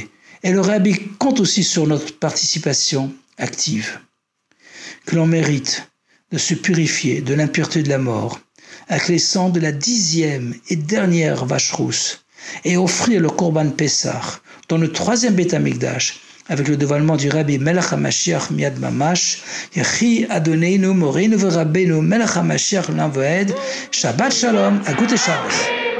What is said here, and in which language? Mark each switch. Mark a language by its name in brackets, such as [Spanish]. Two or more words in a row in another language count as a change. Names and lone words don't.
[French] Et le Rebbe compte aussi sur notre participation active. Que l'on mérite de se purifier de l'impureté de la mort avec les sangs de la 10e et dernière vache rousse, et offrir le [Hebrew] קרבן פסח [French] dans le 3e [Hebrew] בית המקדש, [French] avec le dévoilement du [Hebrew] רבי מלך המשיח מיד ממש, יחי אדוננו מורנו ורבנו מלך המשיח לעולם ועד, שבת שלום, [French] à [Yiddish] גוטע שבת.